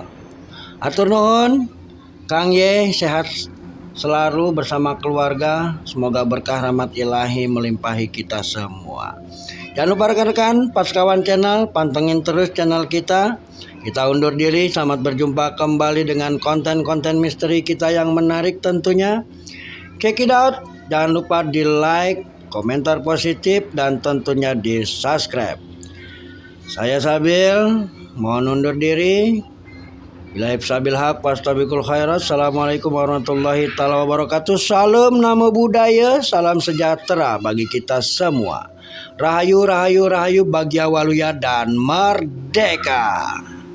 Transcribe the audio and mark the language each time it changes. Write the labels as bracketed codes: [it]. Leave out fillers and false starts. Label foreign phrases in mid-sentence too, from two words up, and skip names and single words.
[su] Atur nuhun [id] Kang Y, sehat selalu bersama keluarga. Semoga berkah rahmat ilahi melimpahi kita semua. Jangan lupa rekan-rekan Paskawan Channel, pantengin terus channel kita. Kita undur diri, selamat berjumpa kembali dengan konten-konten misteri kita yang menarik tentunya. [en] Check it out, [id] jangan lupa di like, komentar positif, dan tentunya di subscribe. Saya Sabil, mohon undur diri. [ar] بالله سبيل الحق، فاستبقوا الخيرات. السلام عليكم ورحمة الله تعالى وبركاته. [id] Salam namo budaya, salam sejahtera bagi kita semua. Rahayu, rahayu, rahayu, [su] Bagja Waluya [id] dan merdeka.